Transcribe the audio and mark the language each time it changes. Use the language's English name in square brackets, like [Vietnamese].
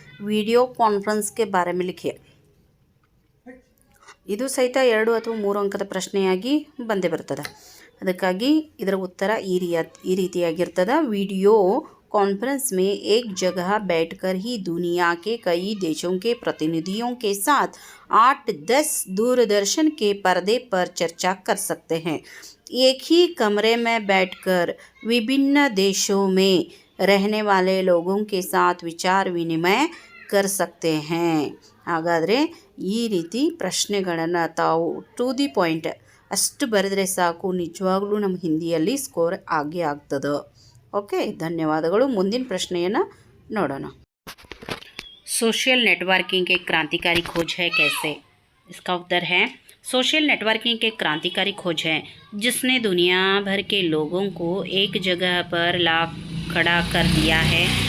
[Hindi] Video conference के बारे में लिखिए. [Kannada] ಇದು ಸಹಿತ 2 ಅಥವಾ 3 ಅಂಕದ ಪ್ರಶ್ನೆಯಾಗಿ ಬಂದೇ ಬರ್ತದೆ. ಅದಕ್ಕಾಗಿ ಇದರ ಉತ್ತರ ಈ ರೀತಿಯಾಗಿರ್ತದೆ. ವಿಡಿಯೋ [Hindi] कॉन्फ्रेंस में एक जगह बैठकर ही दुनिया के कई देशों के प्रतिनिधियों के साथ 8-10 दूरदर्शन के पर्दे पर चर्चा कर सकते हैं। एक ही कमरे में बैठकर विभिन्न देशों में रहने वाले लोगों के साथ विचार विनिमय कर सकते हैं। [Kannada] ಹಾಗಾದರೆ ಈ ರೀತಿ ಪ್ರಶ್ನೆಗಳನ್ನು ತಾವು [English] to the point [Kannada] ಅಷ್ಟು ಬರೆದರೆ ಸಾಕು, ನಿಜವಾಗ್ಲೂ ನಮ್ಮ ಹಿಂದಿಯಲ್ಲಿ ಸ್ಕೋರ್ ಆಗೇ ಆಗ್ತದೆ. ಓಕೆ, ಧನ್ಯವಾದಗಳು. ಮುಂದಿನ ಪ್ರಶ್ನೆಯನ್ನು ನೋಡೋಣ. [Hindi] सोशल नेटवर्किंग एक क्रांतिकारी खोज है कैसे? इसका उत्तर है सोशल नेटवर्किंग एक क्रांतिकारी खोज है जिसने दुनिया भर के लोगों को एक जगह पर ला खड़ा कर दिया है।